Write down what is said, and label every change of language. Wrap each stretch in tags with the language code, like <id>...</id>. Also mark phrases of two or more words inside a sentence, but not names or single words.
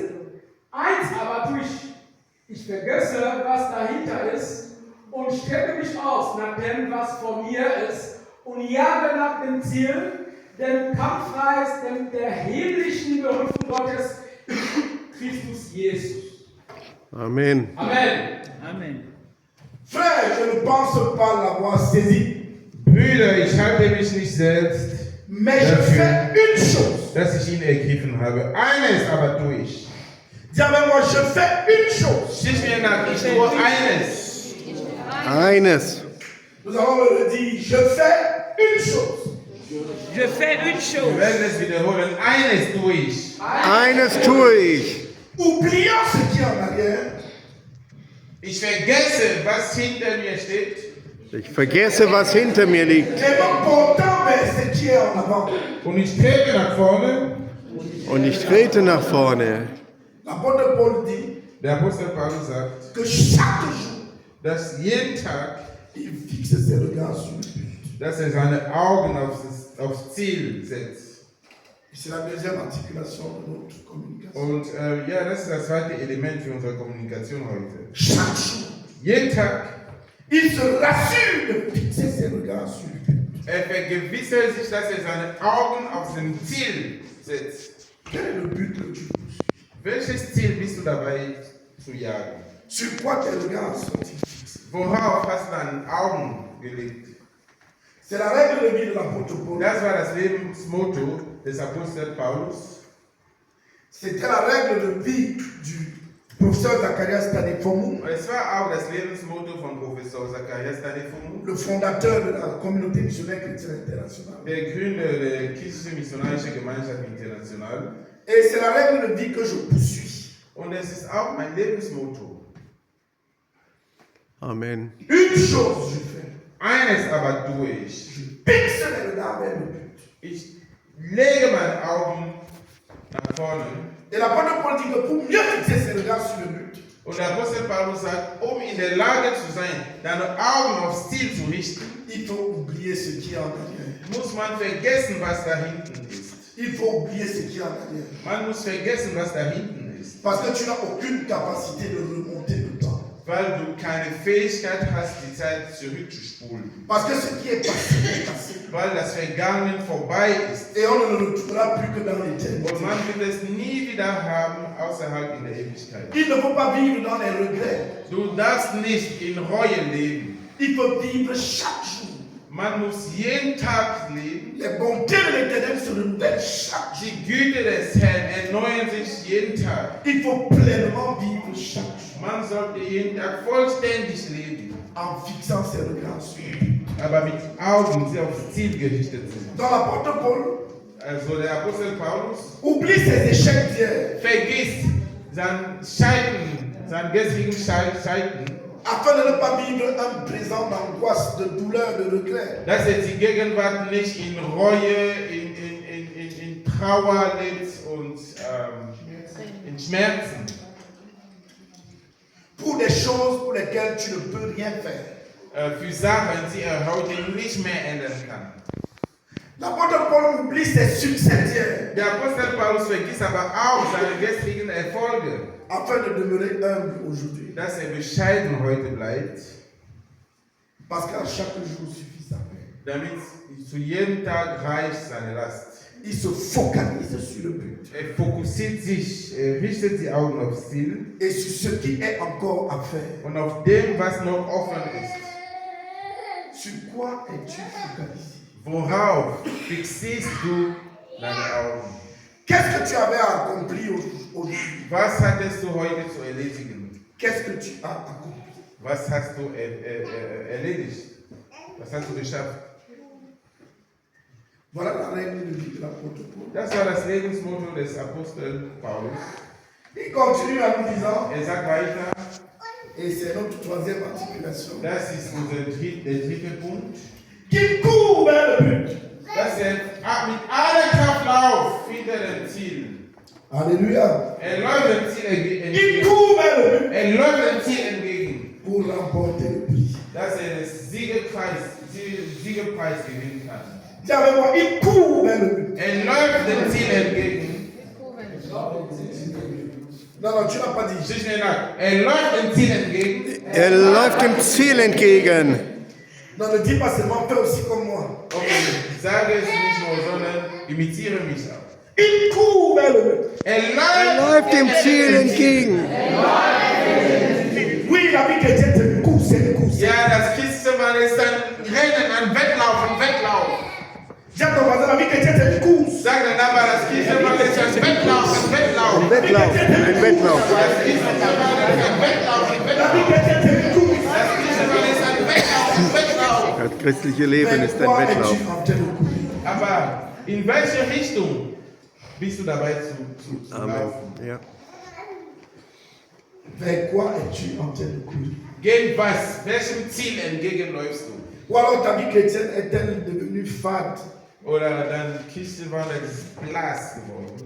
<de>1 aber tue ich vergesse, was dahinter ist und strecke mich aus nach dem, was vor mir ist und jage nach dem Ziel, dem Kampfpreis der himmlischen Berufung Gottes in Christus Jesus. Amen. Amen. Amen.</de> <fr>Frère, je ne pense pas l'avoir saisi,</fr> <de>Brüder, ich halte mich nicht selbst</de> <fr>mais je fais une chose.</fr> <de>dass ich ihn ergriffen habe. Eines aber tue ich.</de> <fr>Dis avec moi, je fais une chose.</fr> <de>Stich mir nach, ich tue eines. Eines.</de> <fr>Nous allons le redire, je fais une chose. Je fais une</fr> <de>Wir</de> <fr>chose.</fr> <de>werden es wiederholen. Eines tue ich. Eines tue ich.</de> <fr>Oublions ce qui est en arrière</fr> <de>Ich vergesse, was hinter mir steht. Ich vergesse, was hinter mir liegt</de> <fr>et me portant vers ce qui est en avant.</fr> <de>Und ich trete nach vorne. und ich trete nach vorne.</de> <fr>L'apôtre Paul dit</fr> <de>Der Apostel Paulus sagt,</de> <fr>que chaque jour,</fr> <de>dass jeden Tag,</de> <fr>il fixe ses regards sur le but.</fr> <de>dass er seine Augen aufs Ziel setzt.</de> <fr>C'est la deuxième articulation de notre communication.</fr> <de>Und ja, das ist das zweite Element für unsere Kommunikation heute.</de> <fr>Chaque jour,</fr> <de>Jeden Tag,</de> <fr>il se rassure de fixer ses regards sur le but.</fr> <de>er vergewissert sich, dass er seine Augen auf sein Ziel setzt.</de> <fr>Quel est le but que tu poursuis?</fr> <de>Welches Ziel bist du dabei zu jagen?</de> <fr>Sur quoi tes regards sont-ils fixés?</fr> <de>Worauf hast du deine Augen gelegt?</de> <fr>C'est la règle de vie de l'apôtre Paul.</fr> <de>Das war das Lebensmotto des Apostels Paulus.</de> <fr>C'était la règle de vie du professeur Zacharias Tanefomu,</fr> <de>Und es war auch das Lebensmotto von Professor Zacharias Tanefomu,</de> <fr>le fondateur de la communauté missionnaire chrétienne internationale.</fr> <de>der Gründer der Kirche Missionarische Gemeinschaft International.</de> <fr>Et c'est la règle de vie que je poursuis.</fr> <de>Und es ist auch mein Lebensmotto. Amen.</de> <fr>Une chose je fais.</fr> <de>Eines aber tue ich.</de> <fr>Je fixe les regards vers le but.</fr> <de>Ich lege meine Augen nach vorne.</de> <fr>Et l'apôtre Paul dit que pour mieux fixer ses regards sur le but,</fr> <de>Und der Apostel Paulus sagt, um in der Lage zu sein, deine Augen aufs Ziel zu richten,</de> <fr>il faut oublier ce qui est en arrière.</fr> <de>muss man vergessen, was da hinten ist.</de> <fr>Il faut oublier ce qui est en arrière.</fr> <de>Man muss vergessen, was da hinten ist.</de> <fr>Parce que tu n'as aucune capacité de remonter le temps.</fr> <de>Weil du keine Fähigkeit hast, die Zeit zurückzuspulen.</de> <fr>Parce que ce qui est passé est passé.</fr> <de>Weil das Vergangene vorbei ist.</de> <fr>Et on ne le retrouvera plus que dans l'éternité.</fr> <de>Und man wird es nie wieder haben, außerhalb in der Ewigkeit.</de> <fr>Il ne faut pas vivre dans les regrets.</fr> <de>Du darfst nicht in Reue leben.</de> <fr>Il faut vivre chaque jour.</fr> <de>Man muss jeden Tag leben.</de> <fr>Les bontés de l'éternel se renouvellent chaque jour.</fr> <de>Die Güte des Herrn erneuern sich jeden Tag.</de> <fr>Il faut pleinement vivre chaque jour.</fr> <de>Man sollte jeden Tag vollständig leben,</de> <fr>En fixant ses regards sur lui.</fr> <de>aber mit Augen, die aufs Ziel gerichtet sind.</de> <fr>Dans l'apôtre Paul,</fr> <de>Also der Apostel Paulus</de> <fr>oublie ses échecs d'hier</fr> <de>vergisst sein Scheitern, sein gestrigen Scheitern,</de> <fr>afin de ne pas vivre un présent d'angoisse, de douleur, de regret.</fr> <de>dass die Gegenwart nicht in Reue, in Trauer lebt und in Schmerzen.</de> <fr>Pour des choses pour lesquelles tu ne peux rien faire.</fr> <de>Für Sachen, die heute nicht mehr ändern kann.</de> <fr>L'apôtre Paul oublie ses succès d'hier</fr> <de>Der Apostel Paulus vergisst aber auch seine gestrigen Erfolge,</de> <fr>afin de demeurer humble aujourd'hui.</fr> <de>dass bescheiden heute bleibt,</de> <fr>Parce qu'à chaque jour suffit sa peine.</fr> <de>damit zu jedem Tag reicht seine Last.</de> <fr>Il se focalise sur le but</fr> <de>Fokussiert sich, richtet die Augen aufs Ziel</de> <fr>et sur ce qui est encore à faire.</fr> <de>und auf dem, was noch offen ist.</de> <fr>Sur quoi es-tu focalisé?</fr> <de>Worauf fixierst du deine Augen?</de> <fr>Qu'est-ce que tu avais accompli aujourd'hui?</fr> <de>Was hattest du heute zu erledigen?</de> <fr>Qu'est-ce que tu as accompli?</fr> <de>Was hast du erledigt? Was hast du geschafft?</de> <fr>Voilà la règle de vie de l'apôtre Paul.</fr> <de>Das war das Lebensmotto des Apostels Paulus.</de> <fr>Il continue en nous disant,</fr> <de>Sagt weiter,</de> <fr>et c'est notre troisième articulation,</fr> <de>das ist der dritte Punkt,</de> <fr>qu'il court vers le but.</fr> <de>dass mit aller Kraft lauft hinter dem Ziel.</de> <fr>Alléluia.</fr> <de>Läuft dem Ziel</de> <fr>Il</fr> <de>entgegen.</de> <fr>court vers le but</fr> <de>Läuft dem Ziel entgegen,</de> <fr>pour remporter le prix.</fr> <de>dass den Siegerpreis gewinnen kann.</de> <fr>Dis avec moi, il court vers le but.</fr> <de>Läuft dem Ziel entgegen.</de> <fr>Non, non, tu n'as pas dit.</fr> <de>Zwischen den Augen. Läuft dem Ziel entgegen. Läuft dem Ziel entgegen.</de> <fr>Non, ne dis pas seulement, fais aussi comme moi.</fr> <de>Okay, sage es nicht nur, sondern imitiere mich auch.</de> <fr>Il court vers le but.</fr> <de>Läuft dem Ziel entgegen.</de> <fr>Oui, la vie chrétienne, c'est une course, c'est une course.</fr> <de>Ja, das Christenmann ist ein Rennen, ein Wettlauf.</de> <fr>Dis à ton voisin, la vie chrétienne, c'est une course.</fr> <de>Sag dann aber, das Christenmann ist ein Wettlauf. Ein Wettlauf. Ein Wettlauf. Das Christenmann ist ein Wettlauf.</de> <fr>La vie chrétienne, c'est une course.</fr> <de>Das Christenmann ist ein Wettlauf. Das christliche Leben ist ein</de> <fr>Pourquoi</fr> <de>Wettlauf.</de> <fr>es-tu en train de courir?</fr> <de>Aber in welche Richtung bist du dabei zu Amen. laufen? Ja.</de> <fr>Vers quoi es-tu en train de courir?</fr> <de>Gegen was? Welchem Ziel entgegenläufst du?</de> <fr>Ou alors ta vie chrétienne est-elle devenue fade?</fr> <de>Oder dein Christenmann ist blass geworden?</de>